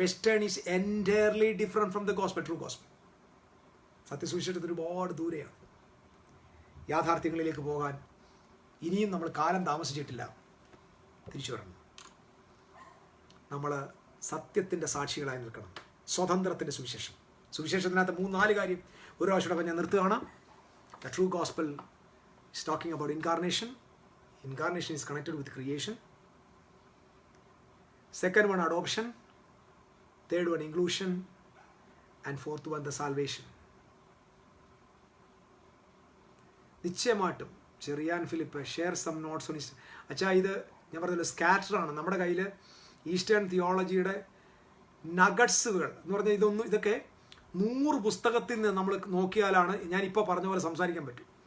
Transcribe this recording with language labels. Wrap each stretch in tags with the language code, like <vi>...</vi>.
<en>Western is entirely different from the gospel, true gospel.</en> <ml>സത്യസുവിശേഷത്തിന് ഒരുപാട് ദൂരെയാണ്. യാഥാർത്ഥ്യങ്ങളിലേക്ക് പോകാൻ ഇനിയും നമ്മൾ കാലം താമസിച്ചിട്ടില്ല. തിരിച്ചു വരണം. നമ്മൾ സത്യത്തിൻ്റെ സാക്ഷികളായി നിൽക്കണം. സ്വതന്ത്രത്തിൻ്റെ സുവിശേഷം. സുവിശേഷത്തിനകത്ത് 3-4 കാര്യം ഒരു പ്രാവശ്യം ഞാൻ നിർത്തുകയാണ്.</ml> <en>The true gospel is talking about incarnation. Incarnation is connected with creation. Second one, adoption. Third one, inclusion. And fourth one, the salvation.</en> <ml>നിശ്ചയമായിട്ടും Cherian Philip</ml> <en>Share some notes on Easter.</en> <ml>അച്ഛാ, ഇത് ഞാൻ പറഞ്ഞല്ലോ സ്കാറ്ററാണ്. നമ്മുടെ കയ്യിൽ ഈസ്റ്റേൺ തിയോളജിയുടെ നഗട്സുകൾ എന്ന് പറഞ്ഞാൽ ഇതൊക്കെ 100 പുസ്തകത്തിൽ നിന്ന് നമ്മൾ നോക്കിയാലാണ് ഞാനിപ്പോൾ പറഞ്ഞ പോലെ സംസാരിക്കാൻ പറ്റും.</ml>